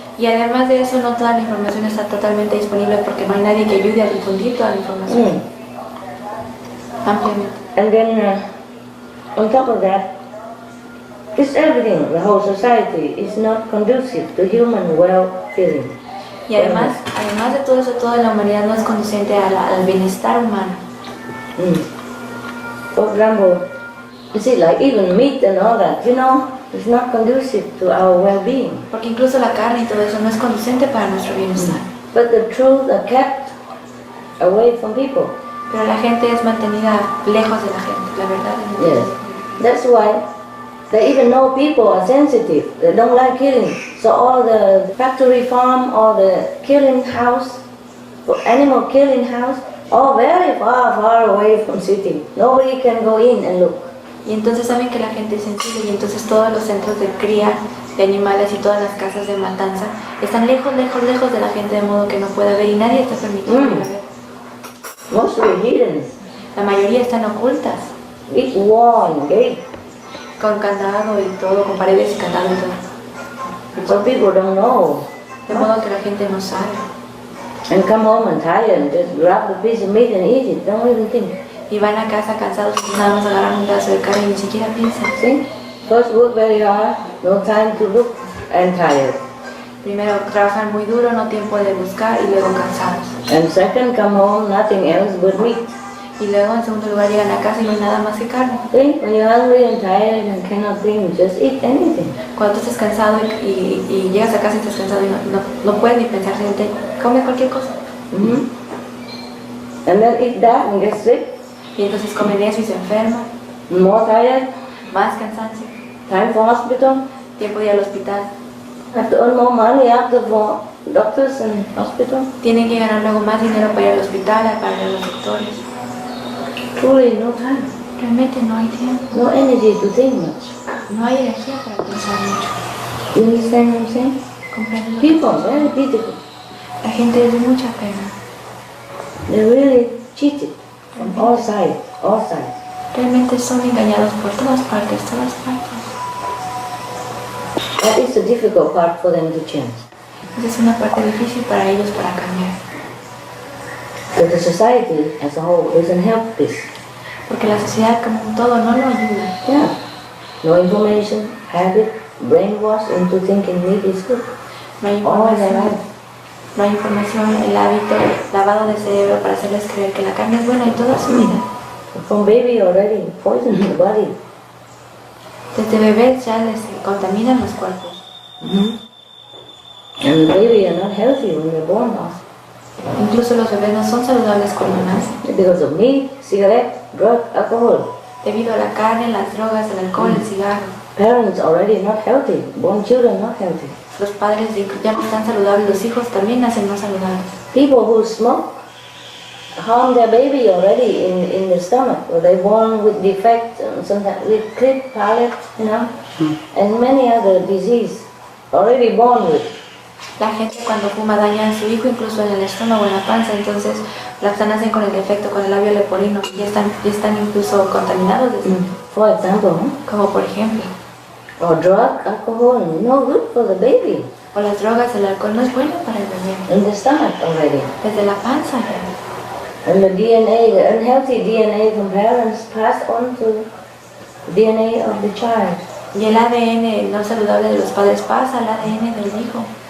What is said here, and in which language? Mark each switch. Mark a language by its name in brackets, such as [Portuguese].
[Spanish] Y además de eso, no toda la información está totalmente disponible porque no hay nadie que ayude a difundir toda la información ampliamente. [English] And then on top of that, it's everything, the whole society is not conducive to human well-being. [Spanish] Y además de todo eso, toda la humanidad no es conducente al bienestar humano. [English] For example, you see, like even meat and all that, it's not conducive to our well-being. [Spanish] Porque incluso la carne y todo eso no es conducente para nuestro bienestar. [English] But the truth are kept away from people. [Spanish] Pero la gente es mantenida lejos de la gente, la verdad es muy [English] Yes. That's why they even know people are sensitive. They don't like killing. So all the factory farm or the killing house, animal killing house, all very far away from city. Nobody can go in and look. [Spanish] Y entonces saben que la gente es sensible y entonces todos los centros de cría de animales y todas las casas de matanza están lejos de la gente de modo que no pueda ver y nadie está permitido ir a ver. [English] Mostly hidden. [Spanish] La mayoría están ocultas, [English] It's wall and gate. [Spanish] con candado y todo, con paredes y candado y todo. [English] So people don't know. [Spanish] De modo que la gente no sabe. [English] And come home and tired and just grab the piece of meat and eat it. Don't even think. [Spanish] Y van a casa cansados y nada más agarran un pedazo de carne y ni siquiera piensan. [English] See? First work very hard, no time to look, and tired. [Spanish] Primero trabajan muy duro, no tiempo de buscar y luego cansados. [English] And second, come home, nothing else but meat. [Spanish] Y luego en segundo lugar llegan a casa y no hay nada más que carne. [English] See? When you're hungry and tired and cannot think, just eat anything. [Spanish] Cuando tú estás cansado y llegas a casa y estás cansado y no puedes ni pensar, come cualquier cosa. [English] And then eat that and get sick. [Spanish] Y entonces comen eso y se enferman. [English] More tired, [Spanish] Más cansancio. [English] time for hospital. [Spanish] Tiempo de ir al hospital. [English] Have to earn more money after for doctors and hospital. [Spanish] Tienen que ganar luego más dinero para ir al hospital, para ir a los doctores. [English] Truly, no time. [Spanish] Realmente no hay tiempo. [English] No energy to think much. [Spanish] No hay energía para pensar mucho. [English] You understand what I'm saying? [Spanish] ¿Comprenden? [English] People are very beautiful. [Spanish] La gente es de mucha pena. [English] They're really cheated from all sides, all sides. [Spanish] Realmente son engañados por todas partes, todas partes. [English] That is the difficult part for them to change. [Spanish] Esa es una parte difícil para ellos para cambiar. [English] But the society as a whole doesn't help this. [Spanish] Porque la sociedad como un todo no lo ayuda. [English] Yeah. No information, habit, brainwash into thinking meat is good. [Spanish] No hay [English] All their [Spanish] información, [English] life. [Spanish] no hay información, el hábito, lavado de cerebro para hacerles creer que la carne es buena y toda su vida. [English] From baby already, poison in the body. [Spanish] Desde bebés ya les contaminan los cuerpos. [English] And the baby are not healthy when they're born now. [Spanish] Incluso los bebés no son saludables cuando nacen. [English] Because of meat, cigarette, drug, alcohol. [Spanish] Debido a la carne, las drogas, el alcohol, el cigarro. [English] Parents already not healthy, born children not healthy. [Spanish] Los padres ya no están saludables, los hijos también nacen no saludables. [English] People who smoke harm their baby already in the stomach, or they're born with defects, sometimes with cleft palate, and many other diseases already born with. [Spanish] La gente cuando fuma daña a su hijo incluso en el estómago, en la panza, entonces las nacen con el defecto, con el labio leporino, ya están incluso contaminados desde [English] For example, [Spanish] como por ejemplo. [English] Or drug, alcohol, no good for the baby. [Spanish] O las drogas, el alcohol no es bueno para el bebé. [English] In the stomach already. [Spanish] Desde la panza. [English] And the DNA, the unhealthy DNA from parents passed on to DNA of the child. [Spanish] Y el ADN no saludable de los padres pasa al ADN del hijo.